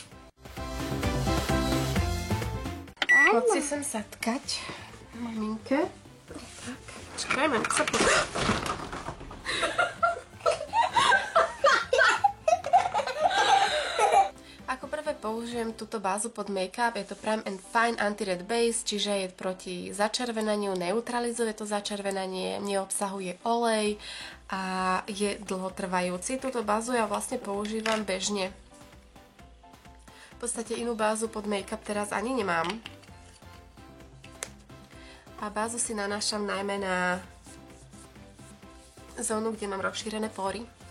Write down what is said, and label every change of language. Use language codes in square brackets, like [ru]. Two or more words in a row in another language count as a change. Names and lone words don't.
[sk] Poď si sem satkať, maminke. Tak, čakaj, maminka sa pozrie. Ako prvé použijem túto bázu pod make-up, je to Prime and Fine Anti-Red Base, čiže je proti začervenaniu, neutralizuje to začervenanie, neobsahuje olej a je dlhotrvajúci. Túto bázu ja vlastne používam bežne. V podstate inú bázu pod make-up teraz ani nemám. A bázu si nanášam najmä na zónu, kde mám rozšírené pory.